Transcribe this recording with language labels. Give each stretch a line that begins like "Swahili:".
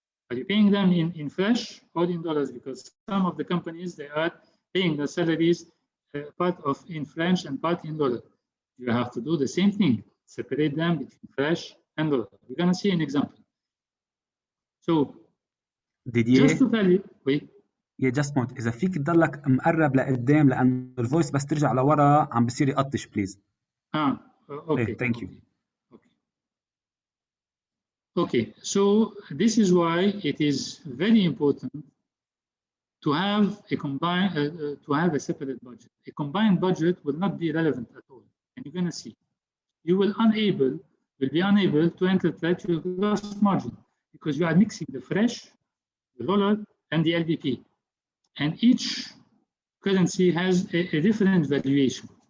English: Are you paying them in fresh or in dollars? Because some of the companies, they are paying the salaries part of in French and part in dollar. You have to do the same thing. Separate them between fresh and dollar. We're going to see an example. So, Didier, just to tell you, wait.
Arabic: يا جاست بوينت اذا فيك تضلك مقرب لقدام لانه الفويس بس ترجع لورا عم بصير يقطش بليز.
English: Okay. Thank you. Okay, so this is why it is very important to have a separate budget. A combined budget will not be relevant at all, and you're going to see. You will be unable to interpret your gross margin because you are mixing the fresh, the dollar, and the LVP, and each currency has a different valuation.